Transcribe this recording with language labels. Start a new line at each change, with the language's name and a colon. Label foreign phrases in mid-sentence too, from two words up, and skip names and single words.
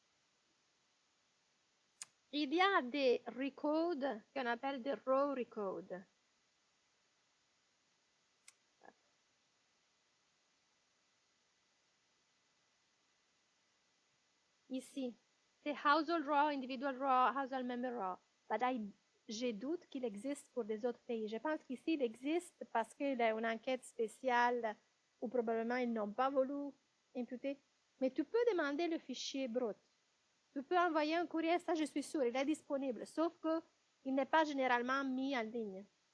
French: Il y a des recodes qu'on appelle des
English: raw recodes.
French: Ici, c'est
English: household raw, individual raw, household member raw.
French: J'ai doute qu'il existe pour des autres pays. Je pense qu'ici, il existe parce qu'il y a une enquête spéciale ou probablement ils n'ont pas voulu imputer. Mais tu peux demander le fichier brut. Tu peux envoyer un courrier, ça je suis sûre, il est disponible, sauf qu'il n'est pas généralement mis en ligne.